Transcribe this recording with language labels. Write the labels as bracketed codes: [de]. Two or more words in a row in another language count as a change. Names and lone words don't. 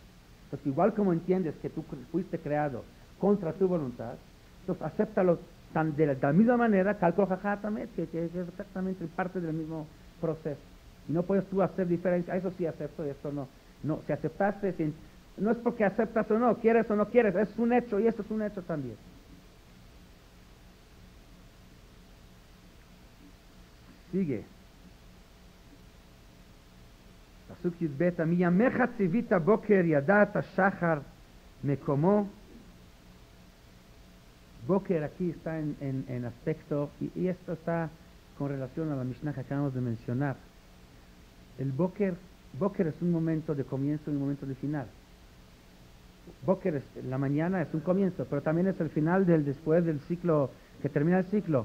[es] Entonces igual como entiendes que tú fuiste creado contra tu voluntad, entonces acéptalo de la misma manera que Al-Kol Jajat también, que es exactamente parte del mismo proceso. Y no puedes tú hacer diferencia, eso sí acepto y esto no. No, si aceptaste, no es porque aceptas o no quieres, es un hecho y esto es un hecho también. Sigue. [he] פסוק יב, מימיך צוית בקר ידעת שחר מקומו. [es] Boker aquí está en aspecto, y esto está con relación a la Mishnah que acabamos de mencionar. El Boker es un momento de comienzo y un momento de final. Boker, la mañana es un comienzo, pero también es el final después del ciclo, que termina el ciclo.